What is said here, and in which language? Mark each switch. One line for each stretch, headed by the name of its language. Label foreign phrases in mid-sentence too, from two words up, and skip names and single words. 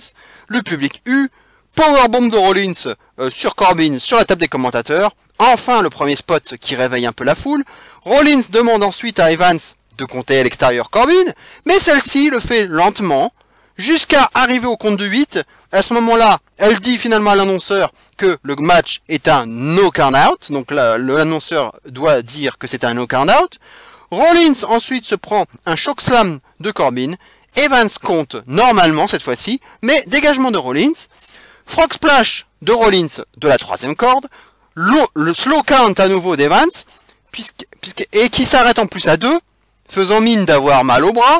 French: Le public powerbomb de Rollins sur Corbin sur la table des commentateurs. Enfin, le premier spot qui réveille un peu la foule. Rollins demande ensuite à Evans de compter à l'extérieur Corbin, mais celle-ci le fait lentement, jusqu'à arriver au compte de 8. À ce moment-là, elle dit finalement à l'annonceur que le match est un
English: no count out,
French: donc l'annonceur doit dire que c'est un
English: no count out.
French: Rollins ensuite se prend un
English: choc slam
French: de Corbin, Evans compte normalement cette fois-ci, mais dégagement de Rollins,
English: frog splash
French: de Rollins de la 3e corde, le
English: slow count
French: à nouveau d'Evans, et qui s'arrête en plus à 2, faisant mine d'avoir mal au bras.